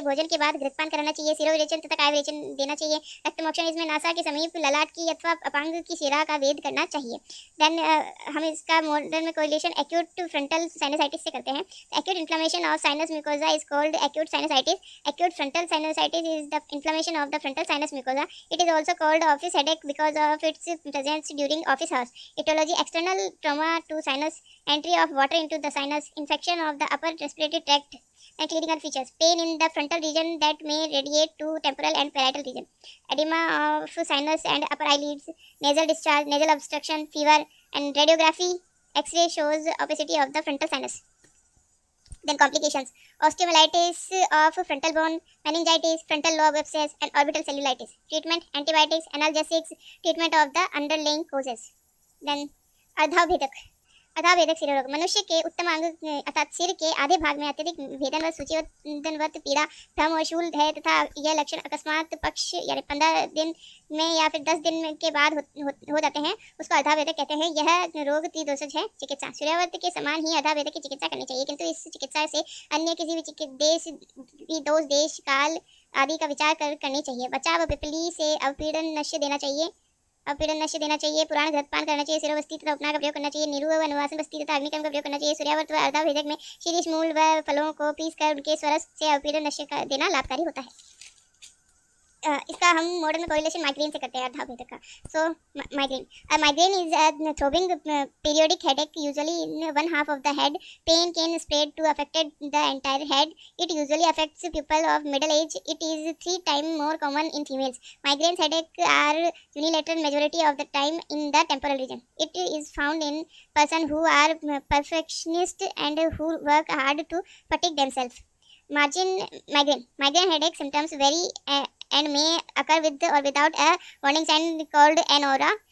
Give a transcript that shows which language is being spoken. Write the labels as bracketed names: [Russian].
[Hindi] भोजन के बाद घृतपान कराना चाहिए। शिरोविरेचन तथा काय विरेचन देना चाहिए। रक्तमोक्षण, इसमें नासा के समीप ललाट की अथवा अपांग की शिरा का वेद करना चाहिए। देन हम इसका मॉडर्न में कोरिलेशन एक्यूट फ्रंटल साइनसाइटिस से करते हैं। [English] Acute inflammation of sinus mucosa is called acute sinusitis. Acute frontal sinusitis is the inflammation of the frontal sinus mucosa. It is also called office headache because of its presence during office hours. Etiology, external trauma to sinus, entry of water into the sinus, infection of the upper respiratory tract, and clinical features. Pain in the frontal region that may radiate to temporal and parietal region. Edema of sinus and upper eyelids, nasal discharge, nasal obstruction, fever, and radiography X-ray shows opacity of the frontal sinus. Then complications: osteomyelitis of frontal bone, meningitis, frontal lobe abscess, and orbital cellulitis. Treatment: antibiotics, analgesics, treatment of the underlying causes. [Hindi] Then अधाभेदक शिरोरोग, मनुष्य के उत्तम अंग अर्थात सिर के आधे भाग में अत्यधिक भेदन व सूचीवेदनवत पीड़ा, भ्रम और शूल है तथा यह लक्षण अकस्मात पक्ष यानी 15 दिन में या फिर 10 दिन के बाद हो जाते हैं, उसको अधाभेदक कहते हैं। यह रोग त्रिदोषज है। चिकित्सा: सूर्यावर्त के समान ही अधाभेदक की चिकित्सा करनी चाहिए, किंतु इस चिकित्सा से अन्य किसी भी दोष, देश, काल आदि का विचार करनी चाहिए। बचाव: पिपली से अवपीड़न नश्य देना चाहिए। पुराण घृतपान करना चाहिए। सिरोवस्ती तथा उपनार का प्रयोग करना चाहिए। निरु व अनुवासन बस्ती तथा अग्निकर्म का प्रयोग करना चाहिए। सूर्यावर्त व अर्धाभेदक में शीरीष मूल व फलों को पीसकर उनके स्वरस से अवपीड़न नश्य देना लाभकारी होता है। इसका हम मॉडर्न में कोरिलेशन माइग्रेन से करते हैं अर्धाभेदक का। [English] So migraine is a throbbing periodic headache usually in one half of the head. Pain can spread to affected the entire head. It usually affects people of middle age. It is 3 times more common in females. Migraine headache are unilateral majority of the time in the temporal region. It is found in person who are perfectionist and who work hard to fatigue themselves. Migraine headache symptoms vary and may occur with or without a warning sign called an aura.